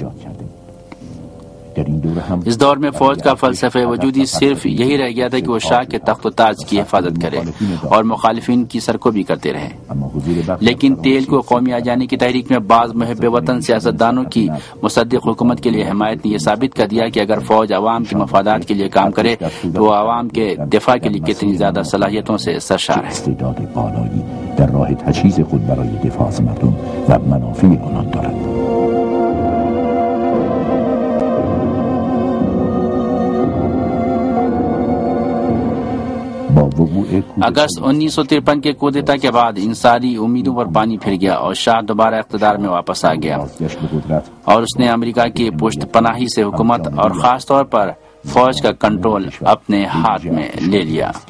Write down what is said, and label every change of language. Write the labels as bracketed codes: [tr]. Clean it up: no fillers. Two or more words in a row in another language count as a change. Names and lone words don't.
[ur] اس دور میں فوج کا فلسفہ وجودی صرف یہی رہ گیا تھا کہ وہ شاہ کے تخت و تاج کی حفاظت کرے اور مخالفین کی سرکوبی کرتے رہے۔ لیکن تیل کو قومی آزادی کی تحریک میں بعض محب وطن سیاستدانوں کی مصدق حکومت کے لیے حمایت نے یہ ثابت کر دیا کہ اگر فوج عوام کے مفادات کے لیے کام کرے تو وہ عوام کے دفاع کے لیے کتنی زیادہ صلاحیتوں سے سرشار ہے۔ [fa] در راه تجهیز خود برای دفاع از مردم و منافع آنان دارد۔ [ur] اگست 1953 کے کودتا کے بعد ان ساری امیدوں پر پانی پھر گیا اور شاہ دوبارہ اقتدار میں واپس آ گیا اور اس نے امریکہ کی پشت پناہی سے حکومت اور خاص طور پر فوج کا کنٹرول اپنے ہاتھ میں لے لیا۔